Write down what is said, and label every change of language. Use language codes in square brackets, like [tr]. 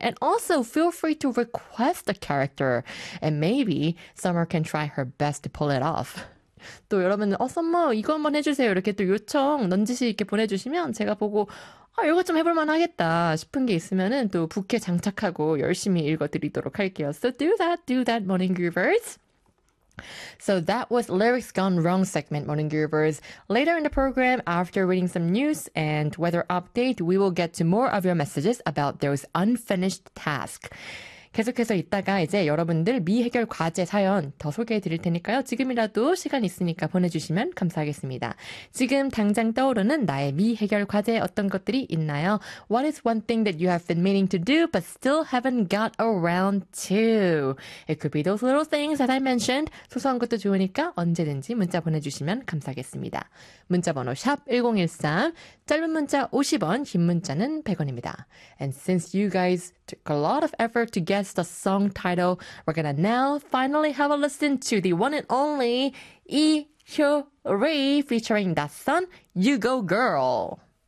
[en] And also feel free to request a character and maybe Summer can try her best to pull it off. [ko] 또 여러분 썸머 이거 한번 해주세요 이렇게 또 요청 넌지시 있게 보내주시면 제가 보고 이거 좀 해볼 만하겠다 싶은 게 있으면은 또 부캐 장착하고 열심히 읽어드리도록 할게요. [en] So do that, morning groovers. So that was lyrics gone wrong segment, morning groovers. Later in the program, after reading some news and weather update, we will get to more of your messages about those unfinished tasks. [ko] 계속해서 이따가 이제 여러분들 미해결 과제 사연 더 소개해 드릴 테니까요. 지금이라도 시간 있으니까 보내주시면 감사하겠습니다. 지금 당장 떠오르는 나의 미해결 과제 어떤 것들이 있나요? [en] What is one thing that you have been meaning to do but still haven't got around to? It could be those little things that I mentioned. [ko] 소소한 것도 좋으니까 언제든지 문자 보내주시면 감사하겠습니다. 문자번호 샵 1013, 짧은 문자 50원, 긴 문자는 100원입니다. [en] And since you guys took a lot of effort to guess the song title, we're gonna now finally have a listen to the one and only 이효리 featuring that song, You Go Girl.